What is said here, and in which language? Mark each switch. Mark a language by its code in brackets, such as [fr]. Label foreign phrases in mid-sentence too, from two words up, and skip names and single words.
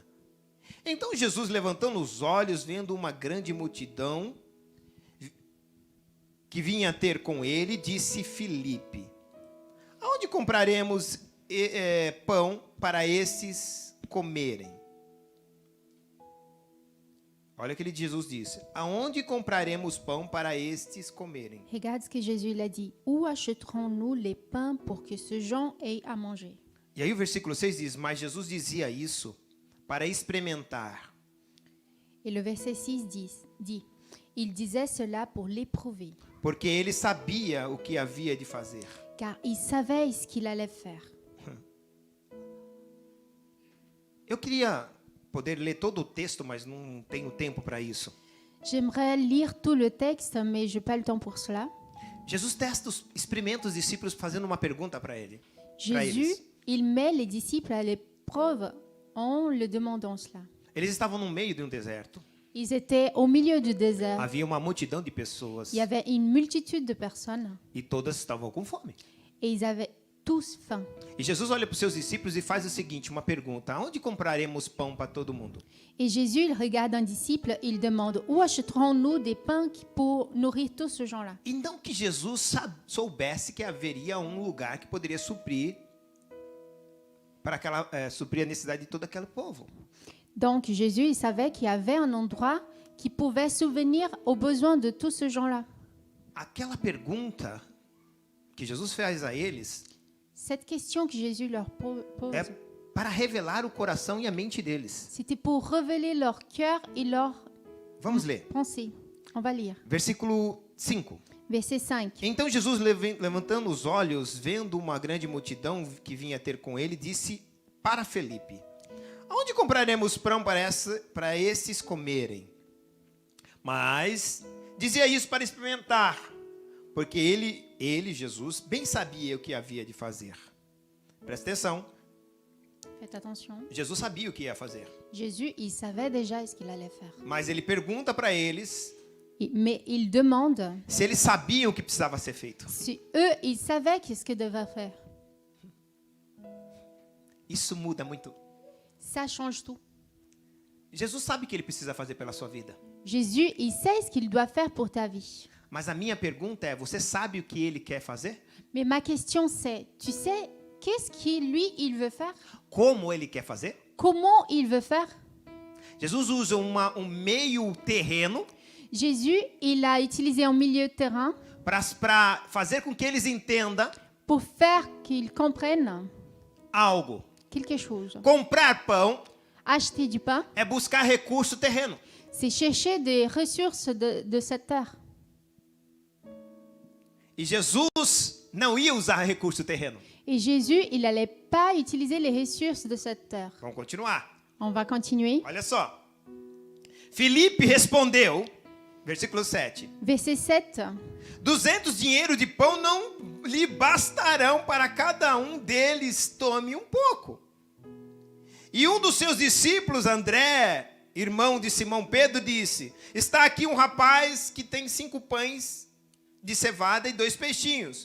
[pt] Então Jesus, levantando os olhos, vendo uma grande multidão que vinha ter com ele, disse Filipe: aonde compraremos pão para esses comerem? Olha o que Jesus disse: aonde compraremos pão para estes comerem? [fr] Regarde ce que Jésus il a dit. Où achèterons-nous les pains pour que ces gens aient à manger? [pt] E aí o versículo 6 diz: mas Jesus dizia isso para experimentar. [fr] Et le verset 6 dit, il disait cela pour l'éprouver, [pt] Porque ele sabia o que havia de fazer. [fr] car il savait ce qu'il allait faire. [pt] Eu queria poder ler todo o texto, mas não tenho tempo para isso. [fr] J'aimerais lire tout le texte, mais je n'ai pas le temps pour cela. [pt] Jesus experimenta os discípulos fazendo uma pergunta para ele. [fr] Jésus, il met les disciples à l'épreuve en le demandant cela. [pt] Eles estavam no meio de um deserto. [fr] Ils étaient au milieu du désert. [pt] Havia uma multidão de pessoas [fr] Il y avait une multitude de personnes [pt] e todas estavam com fome. [fr] et ils avaient tous faim. [pt] E Jesus olha para os seus discípulos e faz o seguinte, uma pergunta: aonde compraremos pão para todo mundo? [fr] Et Jésus, il regarde un disciple, il demande, où achèterons-nous des pains pour nourrir tous ces gens-là? [pt] E não que Jesus soubesse que haveria um lugar que poderia suprir suprir a necessidade de todo aquele povo. [fr] Donc Jésus, il savait qu'il y avait un endroit qui pouvait subvenir aux besoins de tous ces gens-là. [pt] aquela pergunta que Jesus faz a eles [fr] Cette question que Jésus leur pose, [pt] é para revelar o coração e a mente deles. [fr] c'était pour révéler leur cœur et leur [pt] Vamos ler. [fr] pensée. On va lire. [pt] Versículo 5. [fr] Verset 5. [pt] Então Jesus, levantando os olhos, vendo uma grande multidão que vinha ter com ele, disse para Felipe: Aonde compraremos pão para esses comerem? Mas dizia isso para experimentar, porque ele, Jesus, bem sabia o que havia de fazer. Presta atenção. [fr] Faites attention. [pt] Jesus sabia o que ia fazer. [fr] Jésus, il savait déjà ce qu'il allait faire. [pt] Mas ele pergunta para eles [fr] Mais il demande [pt] se eles sabiam o que precisava ser feito. [fr] si eux, ils savaient qu'est-ce qu'ils devaient faire. [pt] Isso muda muito. [fr] Ça change tout. [pt] Jesus sabe o que ele precisa fazer pela sua vida. [fr] Jésus, il sait ce qu'il doit faire pour ta vie. [pt] Mas a minha pergunta é, você sabe o que ele quer fazer? [fr] Mais ma question c'est, tu sais, qu'est-ce qu'il, lui, il veut faire? [pt] Como ele quer fazer? [fr] Comment il veut faire? [pt] Jesus usa um meio terreno [fr] Jésus, il a utilisé un milieu de terrain [pt] para fazer com que eles entendam [fr] pour faire qu'ils comprennent [pt] algo. [fr] quelque chose. [pt] Comprar pão [fr] Acheter du pain, [pt] é buscar recurso terreno. [fr] c'est chercher des ressources de cette terre. [pt] E Jesus não ia usar recurso terreno. [fr] Et Jésus, il n'allait pas utiliser les ressources de cette terre. [pt] Vamos continuar. [fr] On va continuer. [pt] Olha só. Filipe respondeu, versículo 7. [fr] Verset 7. [pt] 200 dinheiros de pão não lhe bastarão para cada um deles tome um pouco. E um dos seus discípulos, André, irmão de Simão Pedro, disse: Está aqui um rapaz que tem 5 pães de cevada e 2 peixinhos.